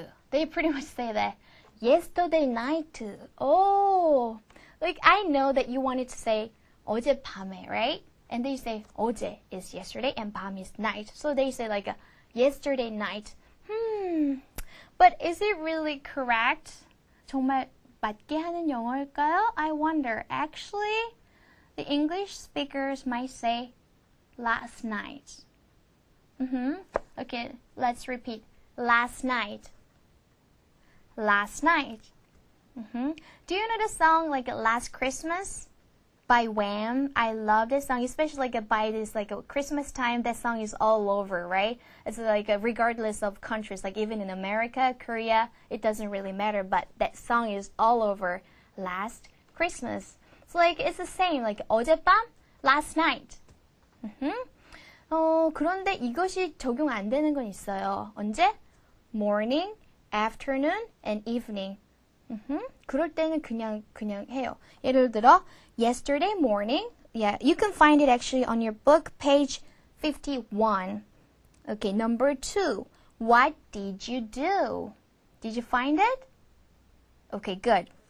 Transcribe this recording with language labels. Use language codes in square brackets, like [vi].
[en] They pretty much say that. Yesterday night. Oh, like I know that you wanted to say [ko] 어젯밤에, [en] right? And they say [ko] 어제 [en] is yesterday and [ko] 밤 [en] is night. So they say like yesterday night. But is it really correct? [ko] 정말 맞게 하는 영어일까요? [en] I wonder. Actually, the English speakers might say last night. Okay, let's repeat. Last night. Last night. Do you know the song like Last Christmas by Wham? I love this song, especially like by this like Christmas time. That song is all over, right? It's like regardless of countries, like even in America, Korea, it doesn't really matter. But that song is all over. Last Christmas. So like it's the same. Like [ko] 어젯밤, [en] last night. [ko] 그런데 이것이 적용 안 되는 건 있어요. 언제? [en] Morning, afternoon, and evening. [ko] 그럴 때는 그냥 해요. 예를 들어, [en] yesterday morning. Yeah, you can find it actually on your book, page 51. Okay, number 2. What did you do? Did you find it? Okay, good.